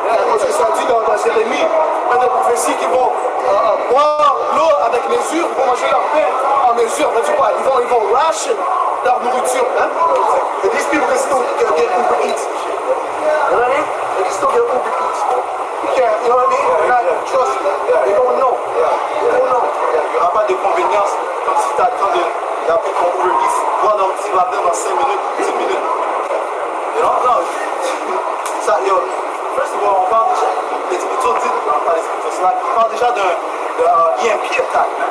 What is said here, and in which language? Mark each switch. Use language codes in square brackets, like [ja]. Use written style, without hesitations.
[fr] Parce que ça dit dans Jérémie, dans la prophétie qu'ils vont boire l'eau avec mesure, ils vont manger leur pain en mesure. Ils vont ration leur nourriture. Hein? [en] And these people can still get Uber Eats. You know what I mean? They can still get Uber Eats. You can't, you know what I mean? Trust me. They don't know. They don't know. [fr] Il n'y aura pas de convénience comme si tu attends d'appeler ton Uber Eats. Toi, donc, tu vas venir dans 5 minutes, 10 minutes. Non. Ça, first of all, on parle déjà, les Écritures disent, pas les Écritures, on parle déjà d'un EMP attack.